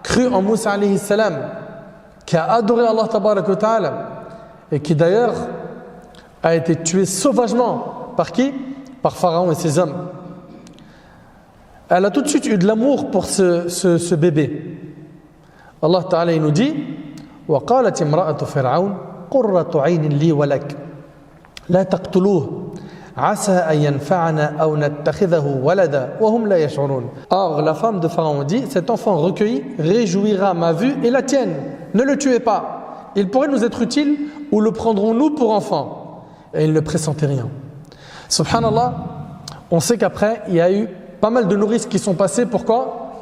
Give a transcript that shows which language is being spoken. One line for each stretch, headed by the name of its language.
French: cru en Moussa alayhi salam, qui a adoré Allah tabarak wa ta'ala, et qui d'ailleurs a été tué sauvagement. Par qui? Par Pharaon et ses hommes. Elle a tout de suite eu de l'amour pour ce bébé. Allah Ta'ala il nous dit
Arabic: وَقَالَتِ امْرَأَةُ فِرْعَوْنَ قُرَّةُ عَيْنٍ لِي وَلَكَ لَا تَقْتُلُوهُ عَسَىٰ أَن يَنْفَعَنَا أَوْ نَتَّخِذَهُ وَلَدًا وَهُمْ لَا يَشْعُرُونَ.
French: Or, la femme de Pharaon dit, cet enfant recueilli réjouira ma vue et la tienne. Ne le tuez pas. Il pourrait nous être utile ou le prendrons-nous pour enfant? Et il ne pressentait rien. Subhanallah, on sait qu'après, il y a eu pas mal de nourrices qui sont passées. Pourquoi?